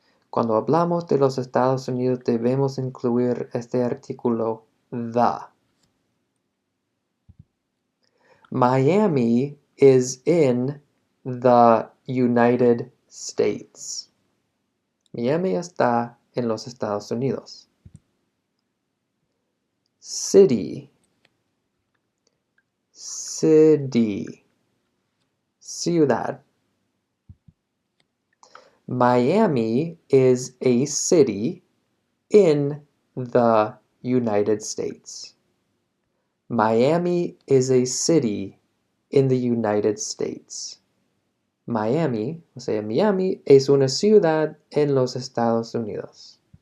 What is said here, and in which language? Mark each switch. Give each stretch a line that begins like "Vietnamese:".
Spanish: Cuando hablamos de los Estados Unidos debemos incluir este artículo the.
English: Miami is in the United States.
Spanish: Miami está en los Estados Unidos.
English: City. City. Ciudad. Miami is a city in the United States. Miami is a city in the United States.
Spanish: Miami, o sea, Miami es una ciudad en los Estados Unidos.